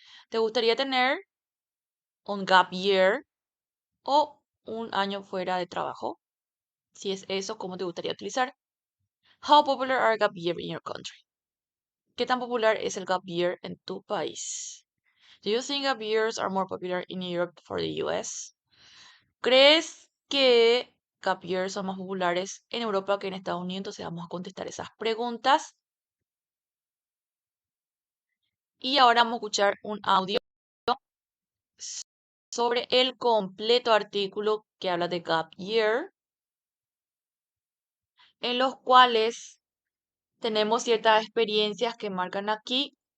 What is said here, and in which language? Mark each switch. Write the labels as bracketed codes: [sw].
[es] ¿Te gustaría tener un gap year o un año fuera de trabajo? Si es eso, ¿cómo te gustaría utilizar? [en] How popular are gap year in your country? [es] ¿Qué tan popular es el gap year en tu país? [en] Do you think gap years are more popular in Europe for the US? [es] ¿Crees que gap years son más populares en Europa que en Estados Unidos? Entonces vamos a contestar esas preguntas. Y ahora vamos a escuchar un audio sobre el completo artículo que habla de gap year, en los cuales tenemos ciertas experiencias que marcan aquí.